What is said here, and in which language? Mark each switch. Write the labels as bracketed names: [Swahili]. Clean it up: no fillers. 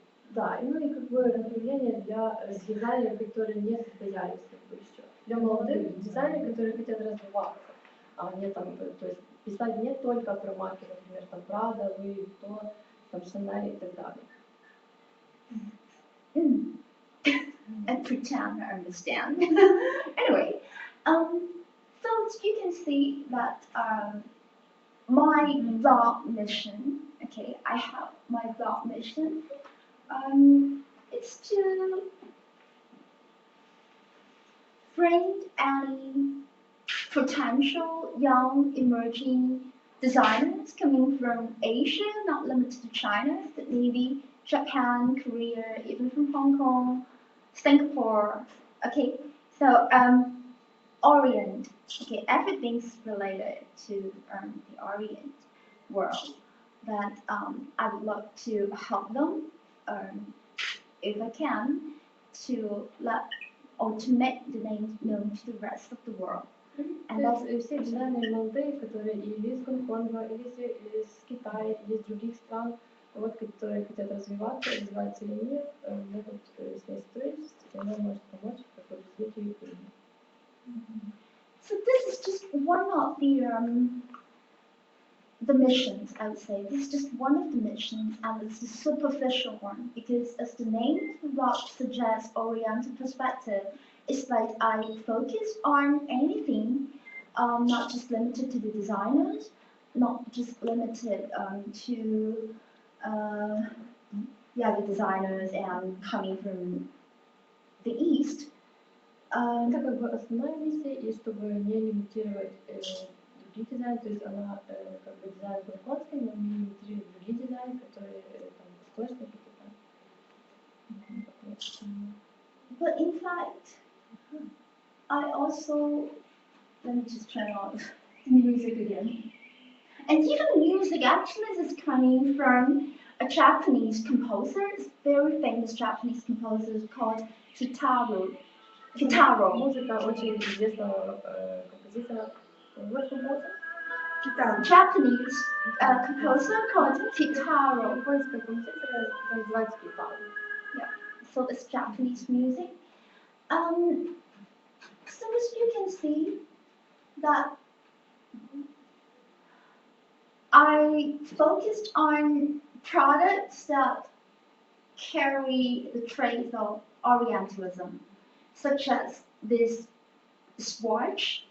[Russian] Да, ну и как бы направление для дизайнеров, которые не состоялись как бы еще. Для молодых дизайнеров, которые хотят развиваться, а не там, то есть писать не только про марки, например, там Prada, Louis Vuitton, там Chanel и так далее. [English] I pretend I understand. Anyway, so as you can see that my blog mission, okay, I have my blog mission. It's to bring any potential young emerging designers coming from Asia, not limited to China, but maybe Japan, Korea, even from Hong Kong, Singapore. Okay, so Orient. Okay, everything's related to the Orient world. That I would love to help them, if I can, to let or to make the name known to the rest of the world. And that's [Russian] все дизайнеры молодые, которые или из Гонконга, или из Китая, или из других стран, вот, которые хотят развиваться или нет, могут с ней сотрудничать, и она может помочь в развитию имени. [English] So this is just one of the missions I would say this is just one of the missions, and it's a superficial one because, as the name of the blog suggests, Oriental perspective, it's like I focus on anything, not just limited to the designers, not just limited to the designers and coming from the East. [Russian] Это как бы основная миссия, и чтобы не лимитировать другие дизайны, то есть она как бы дизайн японский, но не лимитирует другие дизайны, которые там восточные какие-то. [English] But in fact, I also, let me just turn on the music again. And even the music actually is coming from a Japanese composer, it's very famous Japanese composer called Kitaro. [Russian] Музыка очень известного композитора. Вот композитор? [English] Japanese composer called Kitaro. [Russian] Японского композитора называется Китаро. [English] Yeah, so it's Japanese music. So as you can see that I focused on products that carry the traits of Orientalism, such as this swatch.